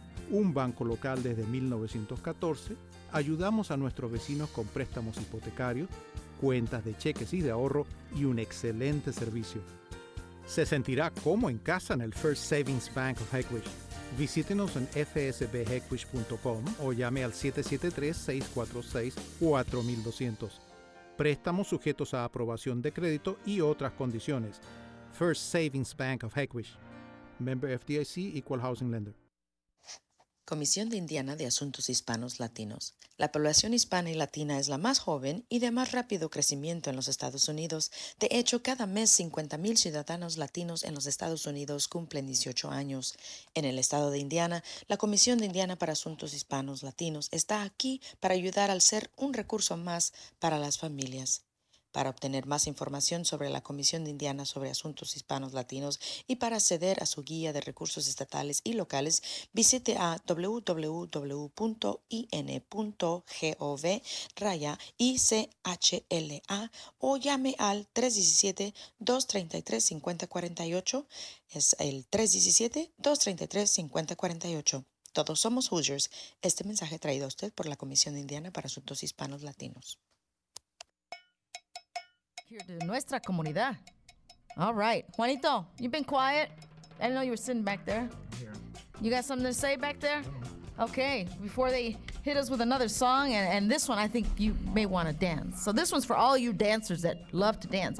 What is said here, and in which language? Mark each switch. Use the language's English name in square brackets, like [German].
[Spanish] Un banco local desde 1914, ayudamos a nuestros vecinos con préstamos hipotecarios, cuentas de cheques y de ahorro y un excelente servicio. Se sentirá como en casa en el First Savings Bank of Heckwish. Visítenos en fsbheckwish.com o llame al 773-646-4200. Préstamos sujetos a aprobación de crédito y otras condiciones. [English] First Savings Bank of Heckwish. Member FDIC, Equal Housing Lender. [Spanish] Comisión de Indiana de Asuntos Hispanos Latinos. La población hispana y latina es la más joven y de más rápido crecimiento en los Estados Unidos. De hecho, cada mes 50,000 ciudadanos latinos en los Estados Unidos cumplen 18 años. En el estado de Indiana, la Comisión de Indiana para Asuntos Hispanos Latinos está aquí para ayudar al ser un recurso más para las familias. Para obtener más información sobre la Comisión de Indiana sobre Asuntos Hispanos Latinos y para acceder a su guía de recursos estatales y locales, visite a www.in.gov/ICHLA o llame al 317-233-5048. Es el 317-233-5048. Todos somos Hoosiers. Este mensaje traído a usted por la Comisión de Indiana para Asuntos Hispanos Latinos. [English] Here to Nuestra Comunidad. All right. Juanito, you've been quiet. I didn't know you were sitting back there. Here. You got something to say back there? Okay. Before they hit us with another song, and this one I think you may want to dance. So this one's for all you dancers that love to dance.